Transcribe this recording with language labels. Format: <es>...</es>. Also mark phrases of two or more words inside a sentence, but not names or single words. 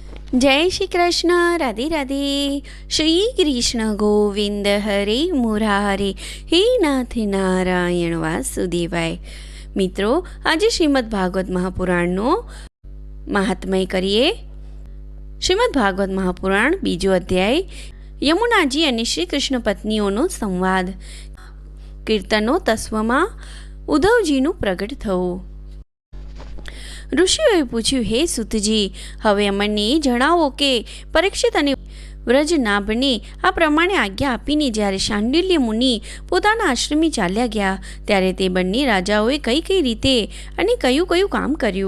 <hi>जय श्री कृष्ण। राधे राधे।</hi> <sa>श्री कृष्ण गोविंद हरे मुरारे, हे नाथ नारायण वासुदेवाय।</sa> <hi>मित्रों, आज</hi> <gu>श्रीमद् भागवत महापुराणનો મહાત્મય કરીએ। શ્રીમદ્ ભાગવત મહાપુરાણ બીજો અધ્યાય, યમુનાજી અને શ્રી કૃષ્ણ પત્નીઓનો સંવાદ। કીર્તનો તસ્વમાં ઉદ્ધવજીનું પ્રગટ થવું। ઋષિઓએ પૂછ્યું, હે સુતજી, હવે અમને જણાવો કે પરીક્ષિત અને વ્રજનાભને આ પ્રમાણે આજ્ઞા આપીને જ્યારે શાંડિલ્ય મુનિ પોતાના આશ્રમે ચાલ્યા ગયા ત્યારે તે બંને રાજાઓએ કઈ કઈ રીતે અને કયું કયું કામ કર્યું?</gu>